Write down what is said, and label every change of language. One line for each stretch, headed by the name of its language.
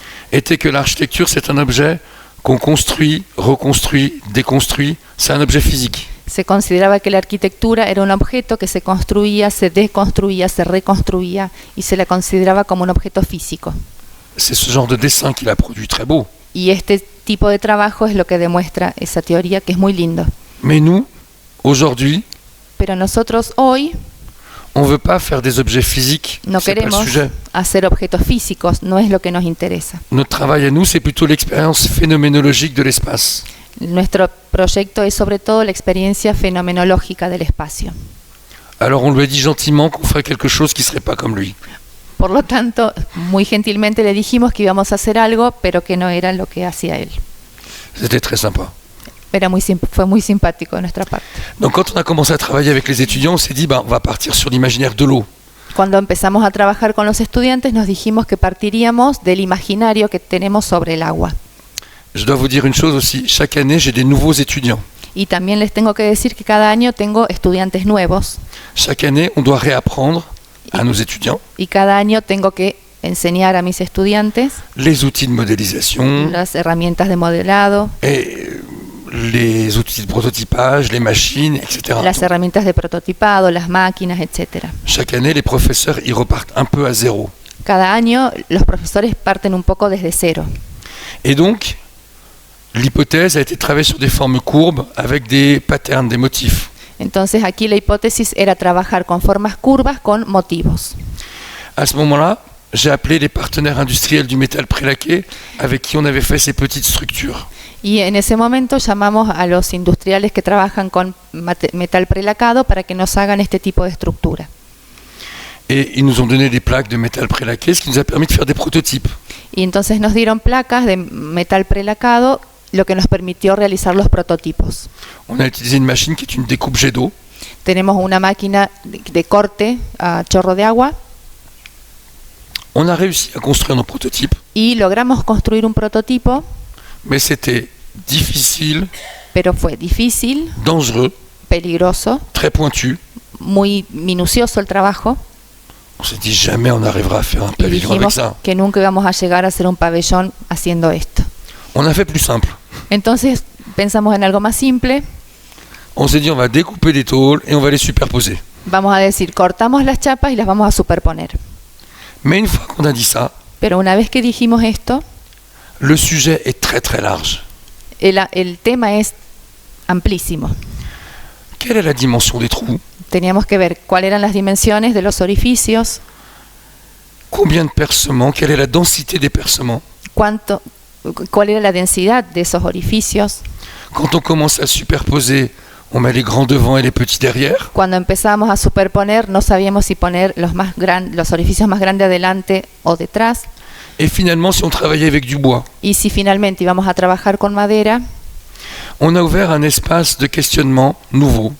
French: était que l'architecture, c'est un objet qu'on construit, reconstruit, déconstruit. C'est un objet physique.
Spanish: se consideraba que la arquitectura era un objeto que se construía, se desconstruía, se reconstruía y se la consideraba como un objeto físico.
French: C'est ce genre de dessin qu'il a produit très beau.
Spanish: Y este tipo de trabajo es lo que demuestra esa teoría, que es muy lindo.
French: Mais nous, aujourd'hui,
Spanish: Pero nosotros hoy
French: on ne veut pas faire des objets physiques.
Spanish: no
French: C'est pas le
Spanish: queremos
French: sujet.
Spanish: hacer objetos físicos, no es lo que nos interesa.
French: Notre travail à nous, c'est plutôt l'expérience phénoménologique de l'espace.
Spanish: Nuestro proyecto es sobre todo la experiencia fenomenológica del espacio.
French: Alors on lui a dit gentiment qu'on ferait quelque chose qui ne serait pas comme lui.
Spanish: Por lo tanto, muy gentilmente le dijimos que íbamos a hacer algo, pero que no era lo que hacía él.
French: C'était très sympa.
Spanish: Fue muy simpático de nuestra parte.
French: Donc quand on a commencé à travailler avec les étudiants, on s'est dit, on va partir sur l'imaginaire de l'eau.
Spanish: Cuando empezamos a trabajar con los estudiantes, nos dijimos que partiríamos del imaginario que tenemos sobre el agua.
French: Je dois vous dire une chose aussi, chaque année, j'ai des nouveaux étudiants.
Spanish: Y también les tengo que decir que cada año tengo estudiantes nuevos
French: Chaque année, on doit réapprendre à nos étudiants
Spanish: y cada año tengo que enseñar a mis estudiantes
French: les outils de modélisation
Spanish: las herramientas de modelado,
French: et les outils de prototypage, les machines, etc.
Spanish: las herramientas de prototipado, las máquinas, etc.
French: Chaque année, les professeurs, ils repartent un peu à zéro.
Spanish: Cada año los profesores parten un poco desde cero.
French: Et donc, l'hypothèse a été de travailler sur des formes courbes avec des patterns, des motifs.
Spanish: Entonces aquí la hipótesis era trabajar con formas curvas con motivos.
French: À ce moment-là, j'ai appelé les partenaires industriels du métal prélaqué avec qui on avait fait ces petites structures.
Spanish: Y en ese momento llamamos a los industriales que trabajan con metal prelacado para que nos hagan este tipo de estructura.
French: Et ils nous ont donné des plaques de métal prélaqué, ce qui nous a permis de faire des prototypes.
Spanish: Y entonces nos dieron placas de metal prelacado, lo que nos permitió realizar los prototipos.
French: On a utilisé une machine qui est une découpe jet d'eau.
Spanish: Tenemos una máquina de corte a chorro de agua
French: On a réussi à construire nos prototypes,
Spanish: y logramos construir un prototipo,
French: mais c'était difficile,
Spanish: pero fue difícil,
French: dangereux,
Spanish: peligroso,
French: très pointu.
Spanish: muy minucioso el trabajo.
French: On s'est dit jamais on arrivera à faire un
Spanish: Y
French: pavillon avec
Spanish: dijimos
French: ça.
Spanish: que nunca íbamos a llegar a hacer un pabellón haciendo esto.
French: On a fait plus simple.
Spanish: Entonces pensamos en algo más simple.
French: On s'est dit on va découper des tôles et on va les superposer.
Spanish: Vamos a decir, cortamos las chapas y las vamos a superponer.
French: Mais une fois qu'on a dit ça,
Spanish: Pero una vez que dijimos esto,
French: le sujet est très très large.
Spanish: el tema es amplísimo.
French: Quelle est la dimension des trous?
Spanish: Teníamos que ver cuáles eran las dimensiones de los orificios,
French: Combien de percements? Quelle est la densité des percements?
Spanish: cuál era la densidad de esos orificios.
French: Quand on commence à superposer, on met les grands devant et les petits derrière.
Spanish: Cuando empezamos a superponer, no sabíamos si poner los orificios más grandes adelante o detrás.
French: Et finalement, si on travaillait avec du bois,
Spanish: Y si finalmente íbamos a trabajar con madera,
French: on a ouvert un espace de questionnement nouveau.